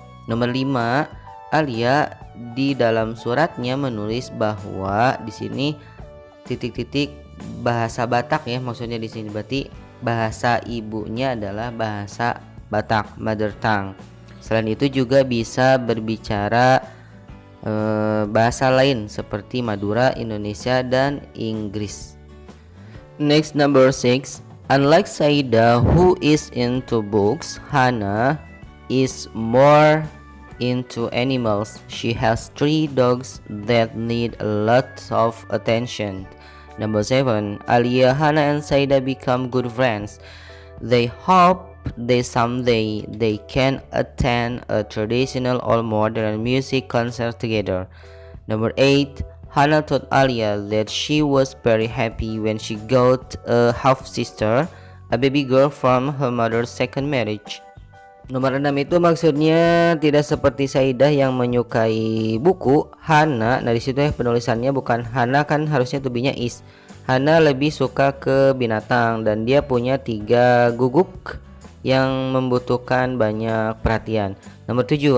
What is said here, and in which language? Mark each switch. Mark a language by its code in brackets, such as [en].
[id] Nomor 5, Alia di dalam suratnya menulis bahwa di sini titik-titik bahasa Batak ya, maksudnya di sini berarti bahasa ibunya adalah bahasa Batak, [en] mother tongue. [id] Selain itu juga bisa berbicara bahasa lain seperti Madura, Indonesia, dan Inggris. [en] Next, number 6. Unlike Saida who is into books, Hannah is more into animals. She has 3 dogs that need a lot of attention. Number 7. Alia, Hannah, and Saida become good friends. They hope someday they can attend a traditional or modern music concert together. Number 8. Hannah told Alia that she was very happy when she got a half sister, a baby girl from her mother's second marriage. [id] Nomor 6 itu maksudnya tidak seperti Saidah yang menyukai buku. Hannah, nah disitu ya penulisannya bukan Hannah, kan harusnya tubinya is. Hannah lebih suka ke binatang dan dia punya 3 guguk yang membutuhkan banyak perhatian. Nomor 7.